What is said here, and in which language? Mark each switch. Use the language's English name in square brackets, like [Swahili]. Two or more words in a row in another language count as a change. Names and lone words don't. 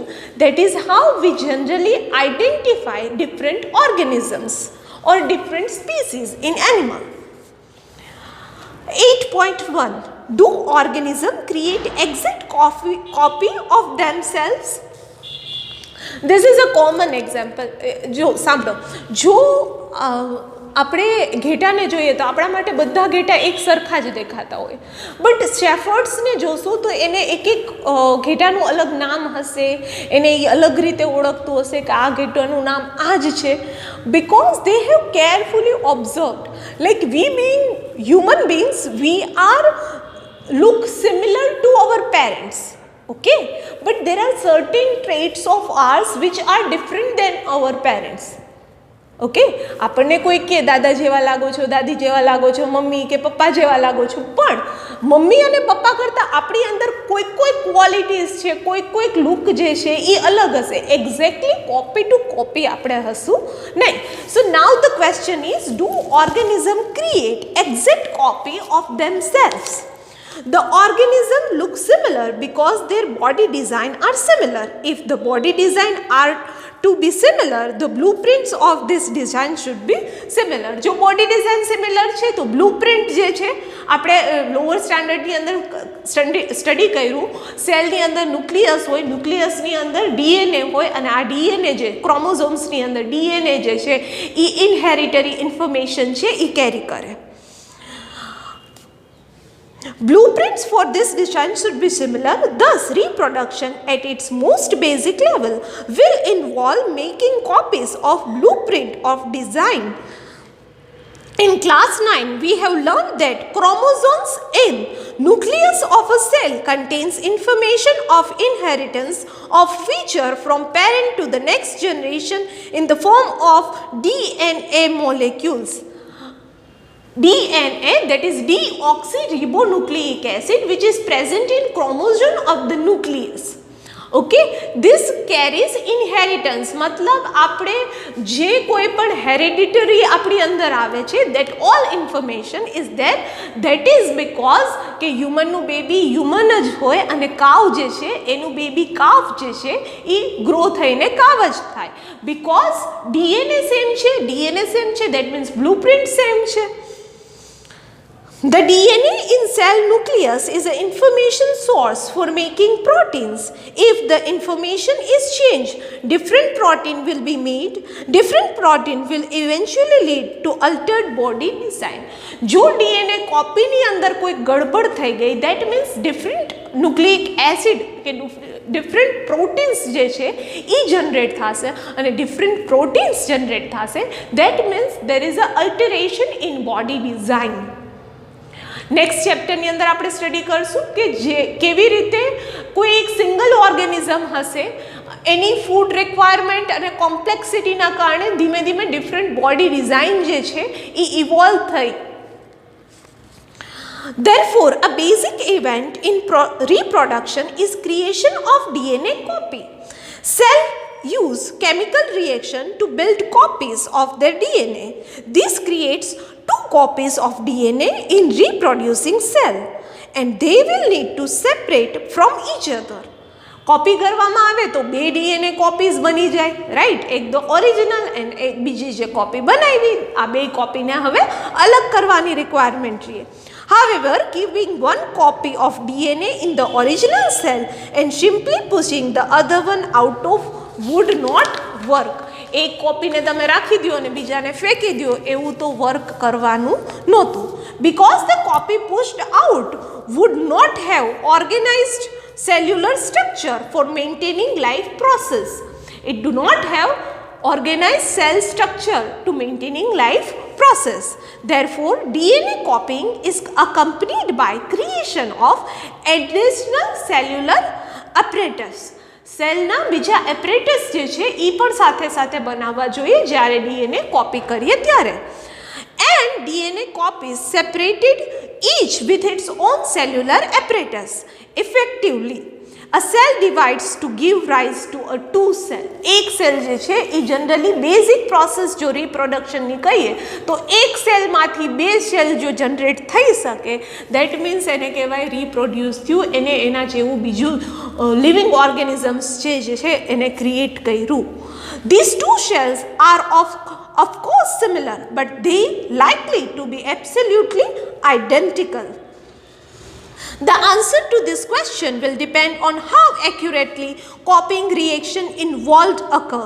[English] That is how we generally identify different organisms or different species in animal. 8.1. Do organisms create exact copy of themselves? This is a common example. [Gujarati] જો સાંભળો, જો આપણે ઘેટાને જોઈએ તો આપણા માટે બધા ઘેટા એક સરખા જ દેખાતા હોય, બટ શેફર્ડ્સને જોશો તો એને એક એક ઘેટાનું અલગ નામ હશે, એને એ અલગ રીતે ઓળખતું હશે કે આ ઘેટાનું નામ આ જ છે, [English] because they have carefully observed. Like we being human beings, we are look similar to our parents. Okay, but there are certain traits of ours which are different than our parents. [Gujarati] ઓકે, આપણને કોઈ કે દાદા જેવા લાગો છો, દાદી જેવા લાગો છો, મમ્મી કે પપ્પા જેવા લાગો છો, પણ મમ્મી અને પપ્પા કરતાં આપણી અંદર કોઈક ક્વોલિટીઝ છે, કોઈક લુક જે છે એ અલગ હશે. [English] exactly copy to copy [Gujarati] આપણે હશું નહીં. [English] so now the question is, do organism create exact copy of themselves? The organism looks similar because their body design are similar. If the body design are to be similar, the blueprints of this design should be similar. [Gujarati] જો [English] body design similar [Gujarati] છે તો બ્લુપ્રિન્ટ જે છે, આપણે લોઅર સ્ટાન્ડર્ડની અંદર સ્ટડી કર્યું, સેલની અંદર ન્યુક્લિયસ હોય, ન્યુક્લિયસની અંદર ડીએનએ હોય, અને આ ડીએનએ જે ક્રોમોઝોમ્સની અંદર ડીએનએ જે છે એ [English] inheritary information [Gujarati] છે એ કેરી કરે. [English] Blueprints for this design should be similar. Thus, reproduction at its most basic level will involve making copies of blueprint of design. In class 9, we have learned that chromosomes in nucleus of a cell contains information of inheritance of feature from parent to the next generation in the form of DNA molecules. DNA, that is deoxyribonucleic acid, which is present in chromosome of the nucleus. Okay, this carries inheritance. [Gujarati] मतलब આપણે જે કોઈ પણ hereditary આપણી અંદર આવે છે, [English] that all information is there. That is because [Gujarati] કે હ્યુમનનું બેબી હ્યુમન જ હોય અને કાવ જે છે એનું બેબી કાવ જે છે એ ગ્રો થઈને કાવ જ થાય. Because DNA સેમ છે, [English] that means [Gujarati] blueprint સેમ છે. [English] The DNA in cell nucleus is an information source for making proteins. If the information is changed, different protein will be made. Different protein will eventually lead to altered body design. [Gujarati] જો DNA કોપીની અંદર કોઈ ગડબડ થઈ ગઈ, [English] that means different nucleic acid કે different proteins [Gujarati] જે છે એ જનરેટ થશે, અને [English] different proteins જનરેટ થશે, that means there is a alteration in body design. [Gujarati] નેક્સ્ટ ચેપ્ટરની અંદર આપણે સ્ટડી કરશું કે જે કેવી રીતે કોઈ એક સિંગલ ઓર્ગેનિઝમ હશે, એની [English] food requirement [Gujarati] અને કોમ્પ્લેક્સિટીના કારણે ધીમે ધીમે [English] different body design [Gujarati] જે છે એ ઇવોલ્વ થઈ. [English] Therefore, a basic event in reproduction is creation of DNA copy. Cell use chemical reaction to build copies of their DNA. This creates two copies of DNA in reproducing cell, and they will need to separate from each other. [Gujarati] કોપી કરવામાં આવે તો બે [English] DNA copies [Gujarati] બની જાય, રાઈટ? એક તો ઓરિજિનલ એન્ડ એક બીજી જે કોપી બનાવી, આ બે કોપીને હવે અલગ કરવાની રિક્વાયરમેન્ટ છે. [English] However, keeping one copy of DNA in the original cell and simply pushing the other one out of would not work. [Gujarati] એક કોપીને તમે રાખી દો અને બીજાને ફેંકી દો, એવું તો વર્ક કરવાનું નહોતું. [English] Because the copy pushed out would not have organized cellular structure for maintaining life process. It do not have organized cell structure to maintaining life process. Therefore, DNA copying is accompanied by creation of additional cellular apparatus. [Gujarati] સેલના બીજા એપરેટસ જે છે એ પણ સાથે સાથે બનાવવા જોઈએ જ્યારે [English] DNA copy [Gujarati] કરીએ ત્યારે. [English] And DNA copies separated each with its own cellular apparatus. Effectively, a cell divides to give rise to a two cell. [Gujarati] એક સેલ જે છે એ [English] generally basic process [Gujarati] જો રિપ્રોડક્શનની કહીએ તો એક સેલમાંથી બે સેલ જો જનરેટ થઈ શકે, [English] that means [Gujarati] એને કહેવાય રિપ્રોડ્યુસ થયું, એને એના જેવું બીજું [English] living organisms [Gujarati] જે છે એને ક્રિએટ કર્યું. [English] These two cells are of course similar, but they likely to be absolutely identical. The answer to this question will depend on how accurately copying reaction involved occur.